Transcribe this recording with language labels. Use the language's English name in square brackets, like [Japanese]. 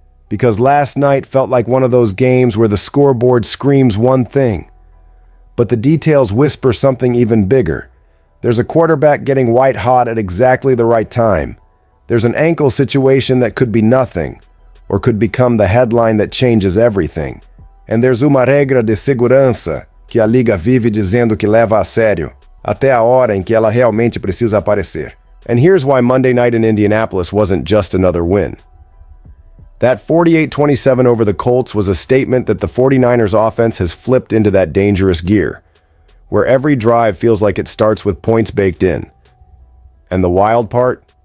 [English] Because last night felt like one of those games where the scoreboard screams one thing, but the details whisper something even bigger. There's a quarterback getting white hot at exactly the right time. There's an ankle situation that could be nothing, or could become the headline that changes everything. And there's [Portuguese] uma regra de segurança que a liga vive dizendo que leva a sério, até a hora em que ela realmente precisa aparecer. [English] And here's why Monday night in Indianapolis wasn't just another win. That 48-27 over the Colts was a statement that the 49ers offense has flipped into that dangerous gear, where every drive feels like it starts with points baked in. And the wild part?